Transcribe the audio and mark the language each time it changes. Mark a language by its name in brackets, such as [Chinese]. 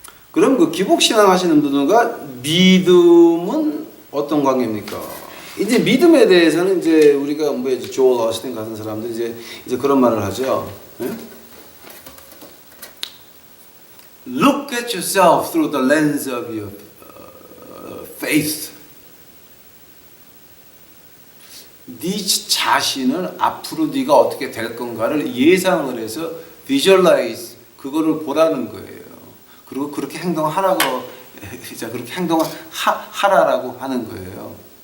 [Korean] 그럼 그 기복신앙 하시는 분들과 믿음은 어떤 관계입니까? 이제 믿음에 대해서는 이제 우리가 조엘 어스틴 같은 사람들 이제 그런 말을 하죠. 네? [English] Look at yourself through the lens of your faith. [Korean] 네 자신을 앞으로 네가 어떻게 될 건가를 예상을 해서 visualize 그거를 보라는 거예요. 그리고 그렇게 행동하라고 그렇게 행동하라고 하는 거예요.